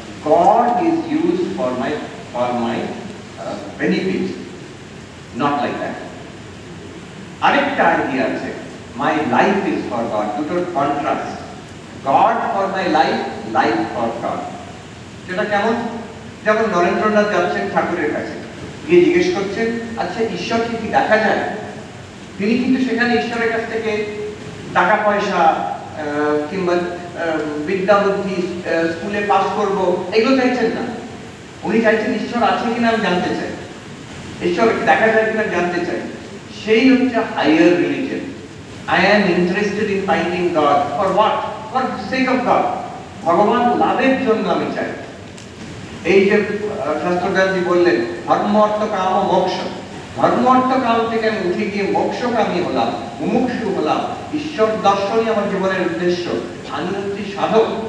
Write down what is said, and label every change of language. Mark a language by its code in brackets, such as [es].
[en] God is used for my benefit, not like that. [bn] আরেকটা idea আছে, [en] my life is for God, [bn] দুটোর contrast, [en] God for my life, life for God। [bn] সেটা কেমন? যেমন নরেন্দ্রনাথ যাচ্ছেন ঠাকুরের কাছে, গিয়ে জিজ্ঞেস করছেন, আচ্ছা ঈশ্বরকে কি দেখা যায়? তিনি কিন্তু সেখানে ঈশ্বরের কাছ থেকে টাকা পয়সা কিংবা বিদ্যা বুদ্ধি, স্কুলে পাস করব, এগুলো চাইছেন না। উনি চাইছেন ঈশ্বর আছে কিনা আমি জানতে চাই, ঈশ্বর দেখা যায় কিনা জানতে চাই। সেই হচ্ছে higher religion. [en] I am interested in finding God. For what? For the sake of God. [bn] ভগবান লাভের জন্য আমি চাই। এই যে শাস্ত্রজ্ঞানজি বললেন ধর্ম অর্থ কাম ও মোক্ষ, ধর্ম অর্থ কাম থেকে আমি উঠে গিয়ে মোক্ষকামী হলাম, মুমুক্ষু হলাম, ঈশ্বর দর্শনই আমার জীবনের উদ্দেশ্য। আমি হচ্ছি সাধক।